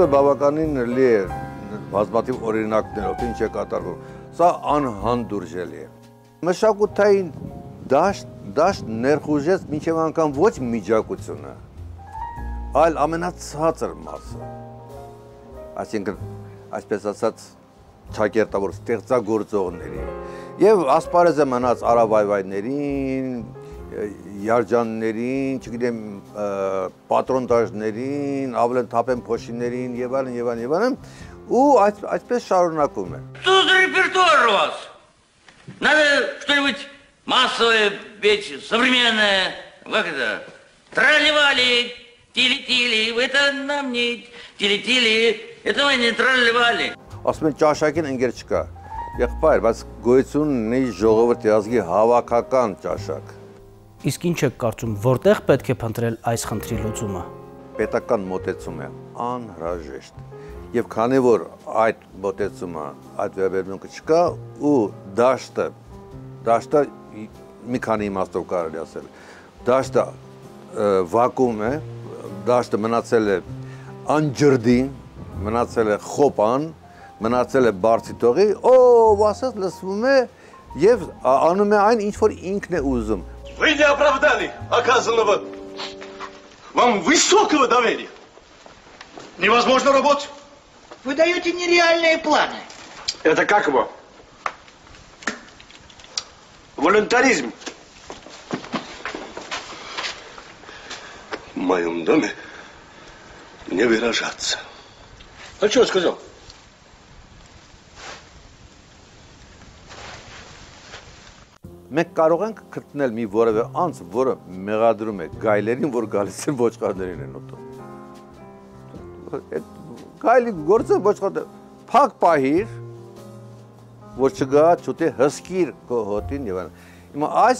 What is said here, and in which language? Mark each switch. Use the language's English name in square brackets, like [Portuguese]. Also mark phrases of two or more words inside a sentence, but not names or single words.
[Armenian] բավականին լի է բազմաթիվ օրինակներով, ինչ է կատարվում։ Սա անհանդուրժելի է։ Մշակութային դաշտ ներխուժեց մինչև անգամ ոչ միջակությունը, այլ ամենացածր մասը։ Այսինքն այսպես ասած ճակերտավոր ստեղծագործողների եւ ասպարեզը մնաց արավայվայներին, յարջաններին, չգիտեմ, պատրոնտաժներին, ավլենթապեն փոշիներին եւ այլն, ու այսպես шарունակում է։ [Russian] Что за репертуар у вас? Надо что-нибудь массовое петь, современное, как это? Трали-вали, тили-тили, это нам не тили-тили, это мы не трали-вали. [Armenian] Ասում են ճաշակին ընկեր չկա։ Եղբայր, բայց գոյությունն ունի ժողովրդի ազգի հավաքական ճաշակ։ Իսկ ինչ եք կարծում, որտեղ պետք է փնտրել այս խնդրի լուծումը։ Պետական մոտեցում է անհրաժեշտ։ Եվ քանի որ այդ մոտեցումը, այդ վերաբերմունքը չկա ու դաշտը մի քանի իմաստով կարելի ասել։ Դաշտը վակուում է, դաշտը մնացել է անջրդի, մնացել է խոպան, մնացել է բարձիտողի, ով ասած լսվում է եւ անում է այն, ինչ որ ինքն է ուզում։ [Russian] Вы не оправдали оказанного вам высокого доверия. Невозможно работать. Вы даете нереальные планы. Это как его? Волюнтаризм. В моем доме не выражаться. А что я сказал? [Armenian] Մենք կարող ենք գտնել մի որևէ անձ, որը մեղադրում է գայլերին, որ գալիս են ոչխարներին են ուտում։ Այդ գայլի գործը ոչխարը փակ պահիր, որ չգա չուտի հսկիր քո հոտին եւ այլն։ Հիմա այս